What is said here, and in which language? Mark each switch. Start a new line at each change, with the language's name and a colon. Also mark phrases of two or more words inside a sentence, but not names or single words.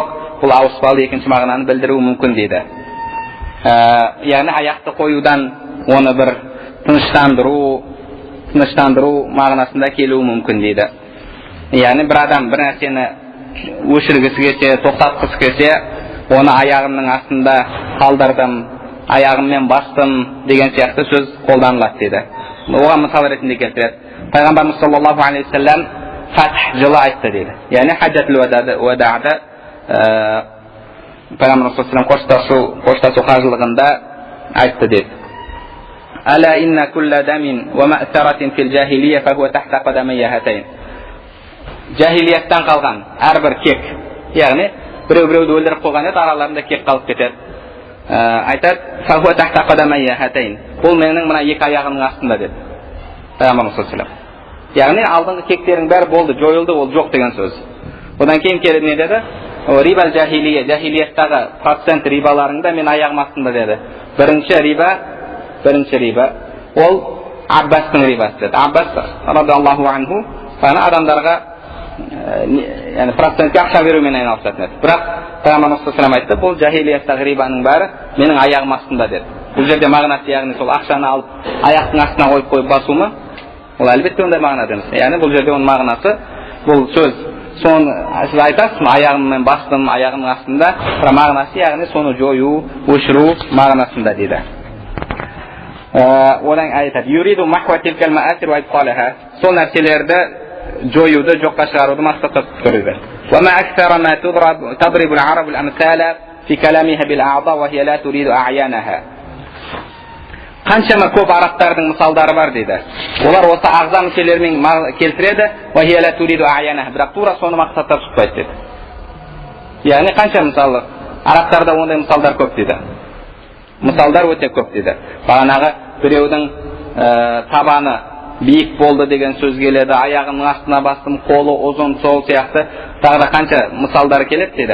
Kazakh: Бұл ауыспалы екінші мағынаны білдіруі мүмкін дейді. Яғни аяқты қоюдан оны бір тыныштандыру мағынасында келуі мүмкін дейді. Яғни бір адам бір нәрсені өшіргісі келсе, тоқтатқысы келсе, оны аяғымның астында қалдырдым, аяғыммен бастым деген сияқты сөз қолданылады дейді. Оған мысал ретінде келтіреді. Пайғамбарымыз
Arabic: صلى الله عليه وسلم
Kazakh: фатх жылы айтты дейді. Яғни
Arabic: حجة الوداع
Kazakh: Пайғамбарымыз
Arabic: صلى الله عليه وسلم
Kazakh: қоштасу қажылығында айтты дейді.
Arabic: ألا إن كل دم ومأثرة في الجاهلية فهو تحت قدمي هاتين.
Kazakh: Jahiliyattan қалған әрбір кек, яғни біреу-біреуді өлдіріп қойған еді, араларында кек қалып кетеді. Айтады,
Arabic: فهو تحت قدمي هاتين.
Kazakh: Бұл менің мына екі аяғымның астында деді.
Arabic: Пайғамбарымыз صلى الله عليه وسلم.
Kazakh: Яғни алдыңғы кектердің бәрі болды, жойылды, ол жоқ деген сөз. Одан кейін келіп не деді?
Arabic: ربا الجاهلية,
Kazakh: жахилияттағы процент рибаларында мен аяғым астында деді. Бірінші риба, ол Аббастың рибасы деді.
Arabic: Аббас رضي الله عنه,
Kazakh: адамдарға yani процентке ақша берумен айналысатын еді. Бірақ Пайғамбарымыз
Arabic: صلى الله عليه وسلم
Kazakh: айтты, бұл жахилияттағы рибаның бәрі менің аяғым астында деді. Бұл жерде мағынасы, яғни сол ақшаны алып аяқтың астына қойып басу ма? Ол әлбетте ондай мағынада емес. Яғни бұл жерде оның мағынасы, бұл сөз, соны сіз айтасыз, аяғыммен бастым, аяғымның астында, бірақ мағынасы, яғни соны жою, өшіру мағынасында дейді. Одан айтады,
Arabic: يريد محو تلك المآثر وإبطالها.
Kazakh: Сол нәрселерді жоюды, жоққа шығаруды мақсатта тұтып.
Arabic: وما أكثر ما تضرب العرب الأمثال في كلامها بالأعضاء وهي لا تريد أعيانها.
Kazakh: Қаншама көп арабтардың мысалдары бар дейді. Олар осы ағза мүшелерімен келтіреді,
Arabic: وهي لا تريد أعيانها.
Kazakh: Бірақ тура соны мақсатта тұтпайды дейді. Яғни қанша мысалы арабтарда ондай мысалдар көп дейді. Мысалдар өте көп дейді. Бағанағы біреудің табаны биік болды деген сөз келеді, аяғының астына бастым, қолы ұзын, сол сияқты тағы да қанша мысалдар келеді дейді.